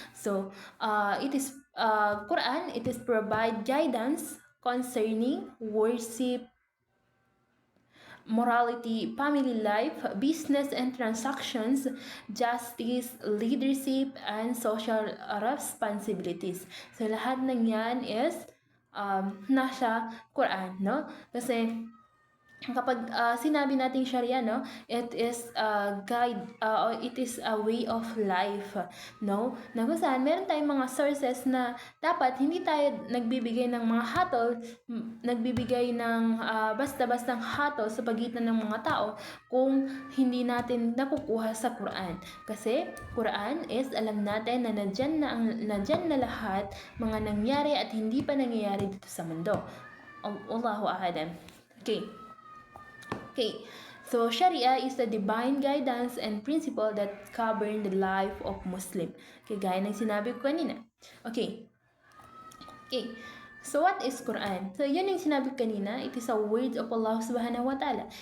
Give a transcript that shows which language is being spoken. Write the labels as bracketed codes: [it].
[en] So it is Quran, it is provide guidance concerning worship, morality, family life, business and transactions, justice, leadership, and social responsibilities. [tl] So lahat ng yan is nasa Quran, no? Kasi kapag sinabi nating Sharia, no, it is a guide, it is a way of life, no, na kung saan meron tayong mga sources na dapat hindi tayo nagbibigay ng mga hatol, nagbibigay ng basta-bastang hatol sa pagitan ng mga tao kung hindi natin nakukuha sa Quran. Kasi Quran is, alam natin na nandyan na lahat mga nangyari at hindi pa nangyayari dito sa mundo. [ar] Allahu a'lam. [en] Okay, so Sharia is the divine guidance and principle that govern the life of Muslim. Okay, gaya ng sinabi ko kanina. Okay, so what is Quran? So yun yung sinabi ko kanina, it is a word of Allah subhanahu wa ta'ala.